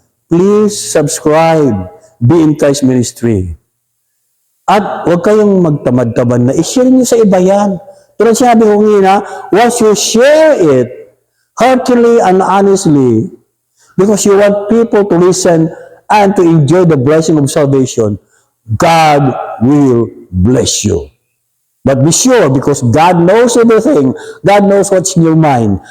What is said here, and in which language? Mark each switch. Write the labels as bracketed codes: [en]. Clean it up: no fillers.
[en] Please subscribe, Be in Christ Ministry. [tl] At huwag kayong magtamad-tamad na i-share niyo sa iba yan. Tulad sinabi ko nga, [en] once you share it heartily and honestly, because you want people to listen and to enjoy the blessing of salvation, God will bless you. But be sure, because God knows everything. God knows what's in your mind.